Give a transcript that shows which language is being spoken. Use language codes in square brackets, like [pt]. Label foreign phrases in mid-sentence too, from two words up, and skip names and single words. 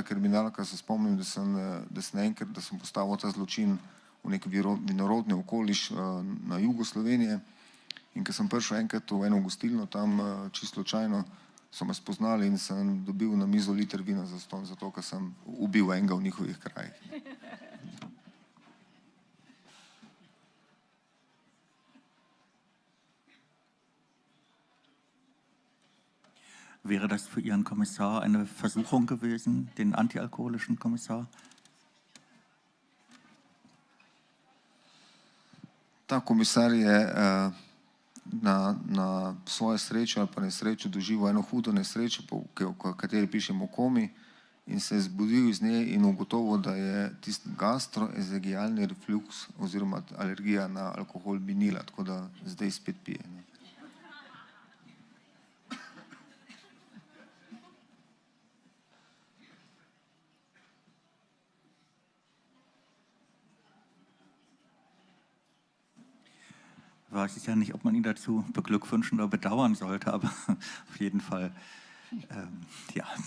[sl] kriminalka, se spomnim, da sem enkrat, da sem postavil ta zločin v nek vinorodni okoliš na jugu Slovenije, in ker sem prišel enkrat v eno gostilno tam, čisto slučajno, so me spoznali in sem dobil na mizo liter vina zastonj, zato ker sem ubil enega v njihovih krajih. [de] Wäre das für Ihren Kommissar eine Versuchung gewesen, den antialkoholischen Kommissar? [sl] Ta komisar je na svojo srečo ali pa nesrečo doživel eno hudo nesrečo, o kateri pišemo komi, in se je zbudil iz nje in ugotovil, da je tisti gastroezogealni refluks oziroma alergija na alkohol minila, tako da zdaj spet pije. [de] Weiß ich ja nicht, ob man ihn dazu beglückwünschen oder bedauern sollte, aber auf jeden Fall, ja.